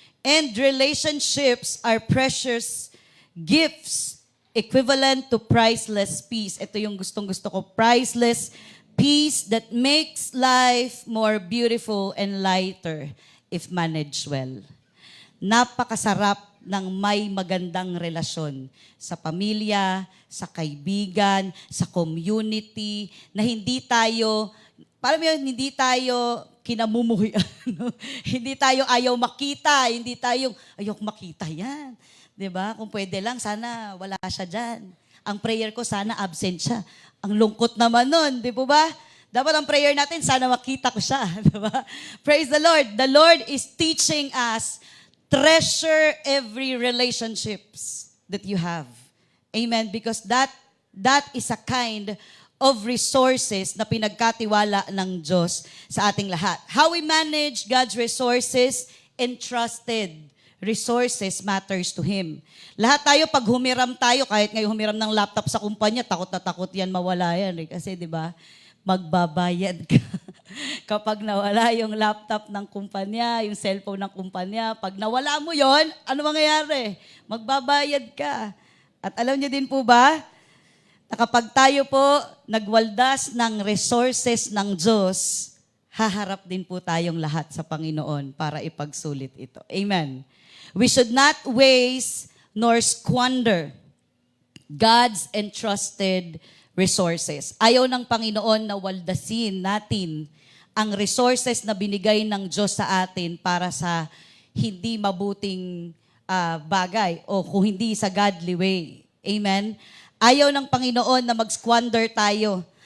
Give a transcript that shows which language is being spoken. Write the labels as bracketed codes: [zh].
[en] And relationships are precious gifts equivalent to priceless peace. [tl] Ito yung gustong-gusto ko, [en] priceless peace that makes life more beautiful and lighter if managed well. [tl] Napakasarap ng may magandang relasyon sa pamilya, sa kaibigan, sa community, na hindi tayo, parang yun, hindi tayo kinamumuhi, hindi tayo ayaw makita, hindi tayo ayaw makita yan. 'Di ba? Kung pwede lang, sana wala siya dyan. Ang prayer ko, sana absent siya. Ang lungkot naman nun, di po ba? Dapat ang prayer natin, sana makita ko siya. Di ba? [en] Praise the Lord. The Lord is teaching us, treasure every relationships that you have. Amen? Because that is a kind of resources [tl] na pinagkatiwala ng Diyos sa ating lahat. [en] How we manage God's resources, entrusted resources matters to Him. [tl] Lahat tayo, pag humiram tayo, kahit ngayon humiram ng laptop sa kumpanya, takot na takot yan, mawala yan. Kasi di ba, magbabayad ka. Kapag nawala yung laptop ng kumpanya, yung cellphone ng kumpanya, pag nawala mo yon, ano mangyayari? Magbabayad ka. At alam niyo din po ba, na kapag tayo po nagwaldas ng resources ng Diyos, haharap din po tayong lahat sa Panginoon para ipagsulit ito. Amen. [en] We should not waste nor squander God's entrusted resources. [tl] Ayaw ng Panginoon na waldasin natin ang resources na binigay ng Diyos sa atin para sa hindi mabuting bagay o kung hindi sa godly way. Amen? Ayaw ng Panginoon na mag-squander tayo.